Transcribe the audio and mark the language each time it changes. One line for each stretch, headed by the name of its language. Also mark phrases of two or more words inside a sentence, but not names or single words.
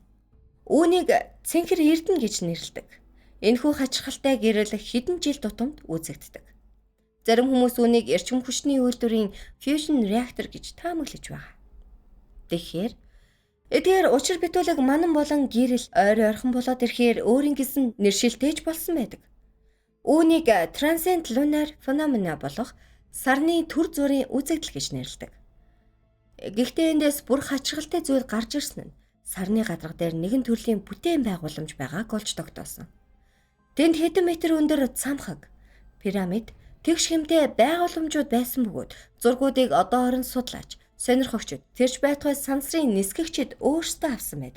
Mongolian: Үүнийг цэнхэр эрдэнэ гэж нэрлэдэг. Энэхүү хачирхалтай гэрэл хэдэн жил тутамд үзэгддэг. Зарим хүмүүс үүнийг эрчим хүчний үйлдвэрийн фьюжн реактор гэж таамаглаж байгаа. Тэгэхээр учир битүүлэг манан болон гэрэл ойр ойрхон болоод ирэхээр өөрийн гэсэн нэршилтэйж болсон байдаг. Үүнийг
English: transient lunar phenomena
Mongolian: болох сарны төр зүрийн үзэгдэл гэж нэрлэдэг. Гэхдээ эндээс бүр хачирхалтай зүйл гарч ирсэн нь сарны гадарга дээр нэгэн төрлийн бүтээн байгууламж байгааг олж тогтоосон. Тэнд хэдэн метр өндөр цамхаг, пирамид, тэгш хэмтэй байгууламжууд байсан бөгөөд зургуудыг одоо орон судлаач, сонирхогчид, тэрж байтугай сансрын нисгэгчид өөрсдөө авсан байдаг.